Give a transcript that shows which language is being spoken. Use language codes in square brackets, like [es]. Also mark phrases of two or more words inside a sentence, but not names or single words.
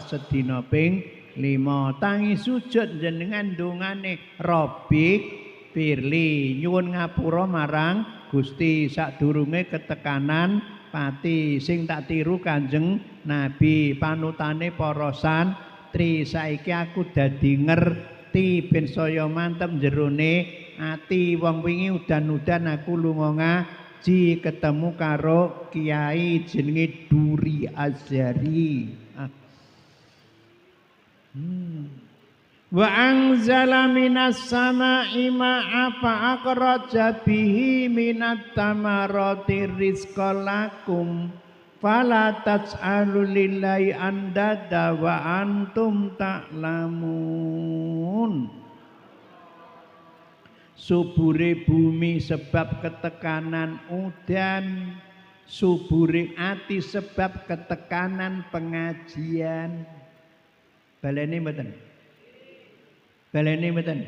[jv] sedina ping 5 tangi sujud jenengan dongane [ar] رب اغفر لي [jv] nyuwun ngapura marang Gusti sadurunge ketekanan pati sing tak tiru Kanjeng Nabi panutane para santri saiki aku dadi ngerti ben saya mantep jerone ati wong wingi udan-udan aku lunga ngaji ketemu karo kiai jenenge Duri Azhari. [ar] وأنزل من السماء ماء فأخرج به من الثمرات رزقا لكم فلا تجعلوا لله أندادا وأنتم تعلمون. [jv] Subure bumi sebab ketekanan udan, subure ati sebab ketekanan pengajian. Baleni mboten? Baleni mboten?